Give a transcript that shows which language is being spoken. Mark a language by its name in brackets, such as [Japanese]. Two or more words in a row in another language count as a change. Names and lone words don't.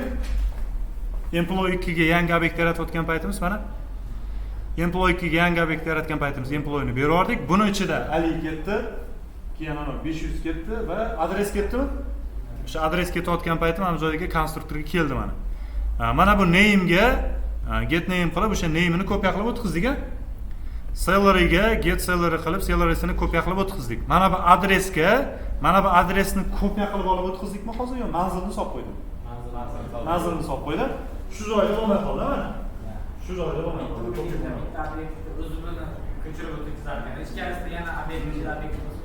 [Uzbek] Employee 2 ga yangi obyekt yaratayotgan paytimiz mana. Employee 2 ga yangi obyekt yaratgan paytimiz employeeni berib oldik. Buni ichida Ali ketdi, keyin mana 500 ketdi va adres ketdimi? O'sha adres ketayotgan paytim mana bu joyga konstruktorga keldi mana. Mana bu name ga [English] get name [Uzbek] qilib o'sha name'ini kopiya qilib o'tkazdik-a. Salary'ga [English] get salary [Uzbek] qilib salary'sini kopiya qilib o'tkazdik. Mana bu adresga, mana bu adresni kopiya qilib olib o'tkazdik-mi hozir yo manzilni solib qo'ydim. Manzilni solib qo'ydim. Shu joyda bo'lmay qoldi mana. Shu joyda bo'lmay qoldi. obyektni o'zini ko'chirib o'tkazarkan. Ichkarisida yana obyektni ichida obyekt bo'lsa,